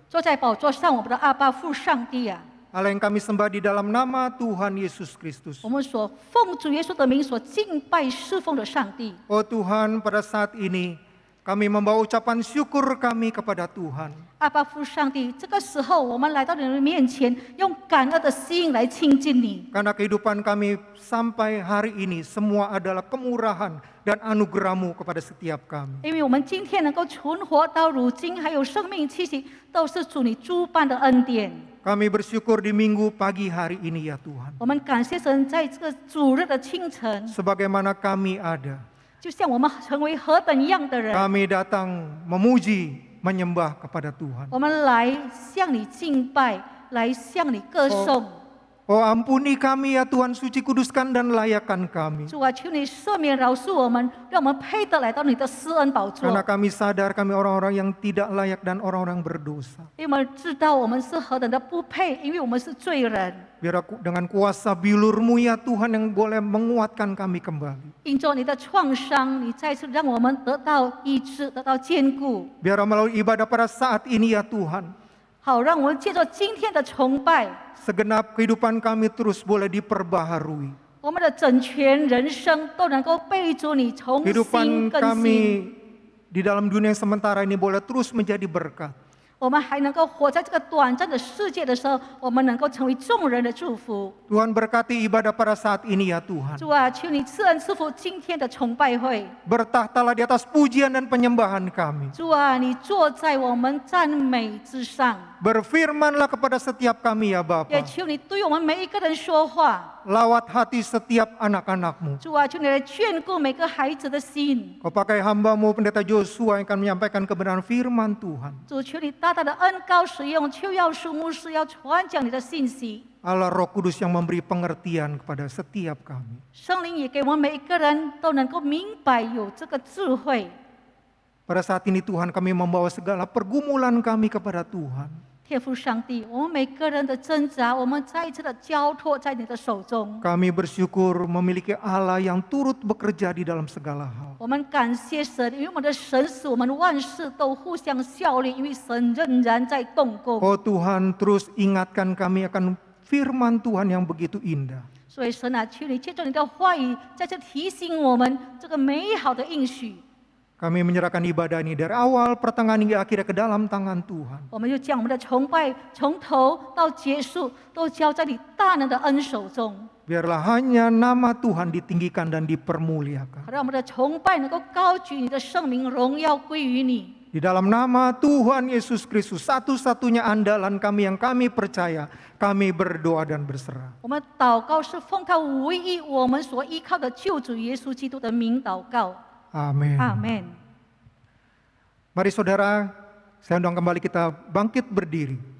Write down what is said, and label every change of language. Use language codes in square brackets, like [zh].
[zh] 坐在宝座上，我们的阿爸父上帝啊， [id] Allah yang kami sembah di dalam nama Tuhan Yesus Kristus. [zh] 我们所奉主耶稣的名所敬拜侍奉的上帝。 [id] Oh Tuhan, pada saat ini kami membawa ucapan syukur kami kepada Tuhan. [zh] 阿爸父上帝，这个时候我们来到你的面前，用感恩的心来亲近你。 [id] Karena kehidupan kami sampai hari ini semua adalah kemurahan dan anugerah-Mu kepada setiap kami. [zh] 因为我们今天能够存活到如今，还有生命气息，都是主你诸般的恩典。 [id] Kami bersyukur di minggu pagi hari ini ya Tuhan. [zh] 我们感谢神，在这个主日的清晨， [id] Sebagaimana kami ada, [zh] 就像我们成为何等样的人， [id] kami datang memuji, menyembah kepada Tuhan. [zh] 我们来向你敬拜，来向你歌颂。 [id] Oh ampuni kami ya Tuhan, suci kuduskan dan layakkan kami. [zh] 主啊，求你赦免饶恕我们，让我们配得来到你的施恩宝座。 [id] Karena kami sadar kami orang-orang yang tidak layak dan orang-orang berdosa. [zh] 因为我们知道我们是何等的不配，因为我们是罪人。 [id] Biar dengan kuasa bilur-Mu ya Tuhan yang boleh menguatkan kami kembali. [zh] 因着你的创伤，你再次让我们得到医治，得到坚固， [id] Biar melalui ibadah pada saat ini ya Tuhan, [zh] 好让我们借着今天的崇拜， [id] segenap kehidupan kami terus boleh diperbaharui. [zh] 我们的整全人生都能够被主你重新 [id] Kehidupan kami di dalam dunia yang sementara ini boleh terus menjadi berkat. [zh] 我们还能够活在这个短暂的世界的时候，我们能够成为众人的祝福。 [id] Tuhan berkati ibadah pada saat ini ya Tuhan. [zh] 主啊，求你赐恩赐福今天的崇拜会。 [id] Bertahtalah di atas pujian dan penyembahan kami. [zh] 主啊，你坐在我们赞美之上， [id] Berfirmanlah kepada setiap kami ya [zh] 也 [id] Bapa. [zh] 求你对我们每一个人说话。 [id] Lawat hati setiap anak-anak-Mu. [zh] 主啊，求你来眷顾每个孩子的心。 [id] Kau pakai hamba-Mu Pendeta Joshua yang akan menyampaikan kebenaran firman Tuhan. [zh] 主，求你大大的恩高使用邱耀树牧师要传讲你的信息。 [id] Allah Roh Kudus yang memberi pengertian kepada setiap kami. [zh] 圣灵也给我们每一个人都能够明白有这个智慧。 [id] Pada saat ini Tuhan kami membawa segala pergumulan kami kepada Tuhan. [zh] 天父上帝，我们每个人的挣扎，我们再一次的交托在你的手中。 [id] Kami bersyukur memiliki Allah yang turut bekerja di dalam segala hal. [zh] 我们感谢神，因为我们的神使我们万事都互相效力，因为神仍然在动工。 [id] Oh Tuhan, terus ingatkan kami akan firman Tuhan yang begitu indah. [zh] 所以神啊，求你借着你的话语，在这提醒我们这个美好的应许。 [id] Kami menyerahkan ibadah ini dari awal, pertengahan hingga akhirnya ke dalam tangan Tuhan. [zh] 我们就将我们的崇拜从头到结束都交在你大能的恩手中， [id] Biarlah hanya nama Tuhan ditinggikan dan dipermuliakan. [zh] 好让我们的崇拜能够高举你的圣名，荣耀归于你。 [id] Di dalam nama Tuhan Yesus Kristus, satu-satunya andalan kami yang kami percaya, kami berdoa dan berserah. [zh] 我们祷告是奉他唯一我们所依靠的救主耶稣基督的名祷告。 [id] Amin. [zh] 阿门。 [id] Mari saudara, saya undang kembali kita bangkit berdiri.